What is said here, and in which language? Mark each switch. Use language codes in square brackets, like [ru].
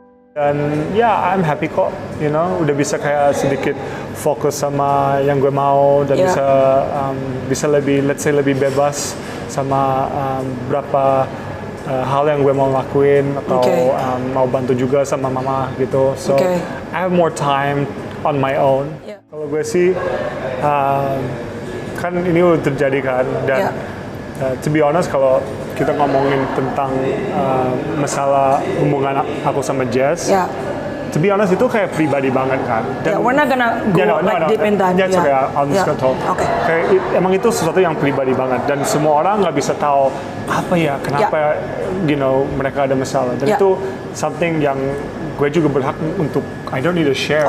[id] Dan ya, [en] I'm happy [id] kok, udah bisa kayak sedikit fokus sama yang gue mau dan bisa lebih, [en] let's say [id] lebih bebas sama berapa hal yang gue mau lakuin atau mau bantu juga sama mama gitu. [en] So I have more time on my own. [id] Kalau gue sih kan ini udah terjadi kan dan [en] to be honest [id] kalau kita ngomongin tentang masalah hubungan aku sama Jess, to be honest itu kayak pribadi banget kan. Dan, [en] we're not gonna go deep in that. Yeah, okay, I'm just gonna talk. [id] Kayak emang itu sesuatu yang pribadi banget dan semua orang nggak bisa tahu apa ya kenapa mereka ada masalah dan itu something yang gue juga berhak untuk [en] I don't need to share.